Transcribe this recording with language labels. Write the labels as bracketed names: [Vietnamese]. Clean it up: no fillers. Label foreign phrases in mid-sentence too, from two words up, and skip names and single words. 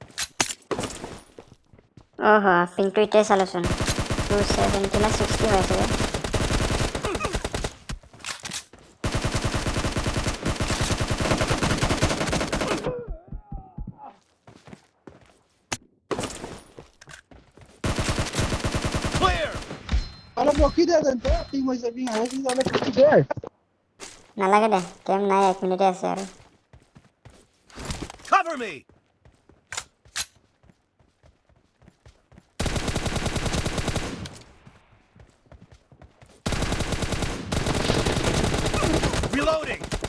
[Assamese] অহ পিংটো এতিয়াই চালোচোন 270 না 60 হৈ আছে Clear! [Filipino] Alam mo, kida ganito. Tingin mo sabihin, ano yung alam ko kida? [Assamese] নালাগে দে কেম নাই 1 মিনিটে আছে আৰু [English] Cover me! Reloading!